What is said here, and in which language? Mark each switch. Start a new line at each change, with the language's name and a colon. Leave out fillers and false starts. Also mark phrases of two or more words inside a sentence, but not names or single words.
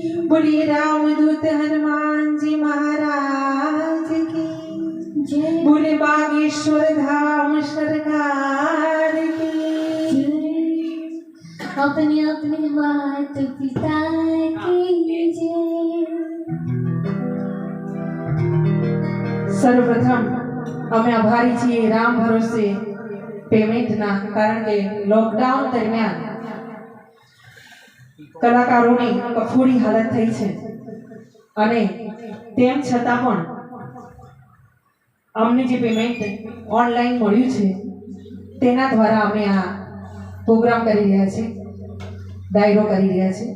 Hindi: बोलिए रामदूत हनुमान जी महाराज की जय बोले बागेश्वर धाम सरकार की अपने अपने मात पिता की जय।
Gujarati: સર્વપ્રથમ અમે આભારી છીએ રામ ભરોસે પેમેન્ટના, કારણ કે લોકડાઉન દરમિયાન કલાકારોની કફોડી હાલત થઈ છે અને તેમ છતાં પણ અમને જે પેમેન્ટ ઓનલાઈન મળ્યું છે તેના દ્વારા અમે આ પ્રોગ્રામ કરી રહ્યા છીએ, ડાયરો કરી રહ્યા છીએ.